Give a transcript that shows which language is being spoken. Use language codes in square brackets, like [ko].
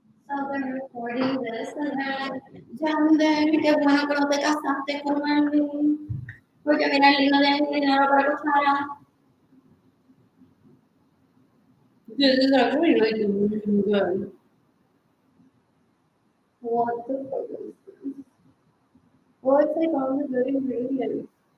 [en] So they're recording this and that. [es] Yander, qué bueno que no te casaste con Marlene. Porque mira, el no tiene dinero para cuchara. [en] This is actually like really good. What the fuck is this? Oh, it's like all the good ingredients.